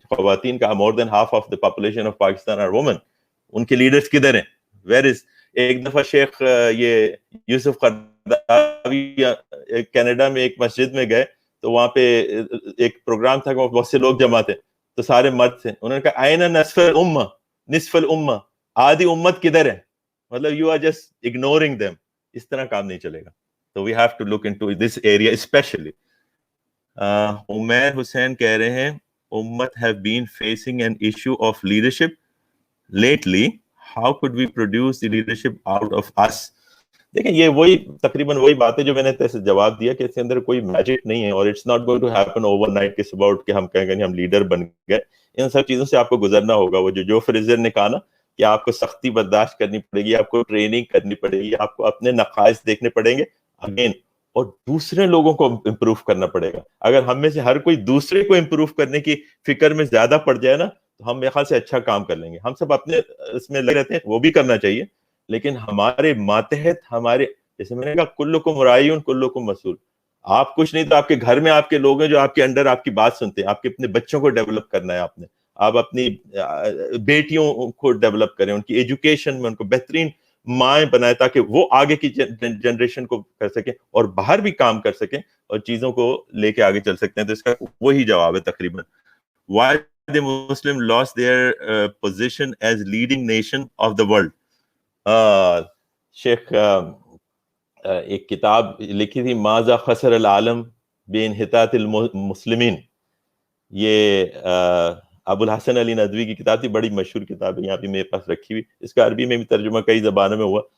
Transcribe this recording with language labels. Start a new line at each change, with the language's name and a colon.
Urdu: خواتین کا
English: More than half of the population of Pakistan are women.
Urdu: ان کے لیڈرز کدھر ہیں؟ Where is? ایک دفعہ شیخ یہ یوسف قرضاوی کینیڈا میں ایک مسجد میں گئے تو وہاں پہ ایک پروگرام تھا کہ بہت سے لوگ جمع تھے تو سارے مرد تھے. انہوں نے کہا
Arabic: آئین نصف الامہ، نصف الامہ،
Urdu: آدھی امت کدھر ہے؟ مطلب
English: You are just ignoring them.
Urdu: اس طرح کام نہیں چلے گا.
English: تو we have to look into this area specially. Umair Hussain
Urdu: کہہ رہے ہیں
English: امت have been facing an issue of leadership lately. How could we produce the leadership out of us?
Urdu: دیکھیں یہ وہی تقریباً وہی بات ہے جو میں نے تیسے جواب دیا کہ اس کے اندر کوئی میجک نہیں ہے، اور
English: it's not going to happen overnight
Urdu: کہ صبح اٹھ کے ہم کہیں گے ہم لیڈر بن گئے. ان سب چیزوں سے آپ کو گزرنا ہوگا. وہ جو فریزر نے کہا نا کہ آپ کو سختی برداشت کرنی پڑے گی، آپ کو ٹریننگ کرنی پڑے گی، آپ کو اپنے نقائص دیکھنے پڑیں گے اگین، اور دوسرے لوگوں کو امپروو کرنا پڑے گا. اگر ہم میں سے ہر کوئی دوسرے کو امپروو کرنے کی فکر میں زیادہ پڑ جائے نا تو ہم میرے خیال سے اچھا کام کر لیں گے. ہم سب اپنے اس میں لگے رہتے ہیں، وہ بھی کرنا چاہیے، لیکن ہمارے ماتحت، ہمارے جیسے میں نے کہا
Arabic: کلکم راعین کلکم مسئول.
Urdu: آپ کچھ نہیں تو آپ کے گھر میں آپ کے لوگ ہیں جو آپ کے انڈر آپ کی بات سنتے ہیں. آپ کے اپنے بچوں کو ڈیولپ کرنا ہے آپ نے. آپ اپنی بیٹیوں کو ڈیولپ کریں، ان کی ایجوکیشن میں ان کو بہترین مائیں بنائے تاکہ وہ آگے کی جنریشن کو کر سکیں اور باہر بھی کام کر سکیں اور چیزوں کو لے کے آگے چل سکتے ہیں. تو اس کا وہی جواب ہے تقریباً.
English: Why the Muslim lost their position as leading nation of the world?
Urdu: شیخ ایک کتاب لکھی تھی ماذا خسر العالم بانحطاط المسلمین. یہ ابو الحسن علی ندوی کی کتاب تھی, بڑی مشہور کتاب ہے, یہاں بھی میرے پاس رکھی ہوئی, اس کا عربی میں بھی ترجمہ کئی زبانوں میں ہوا.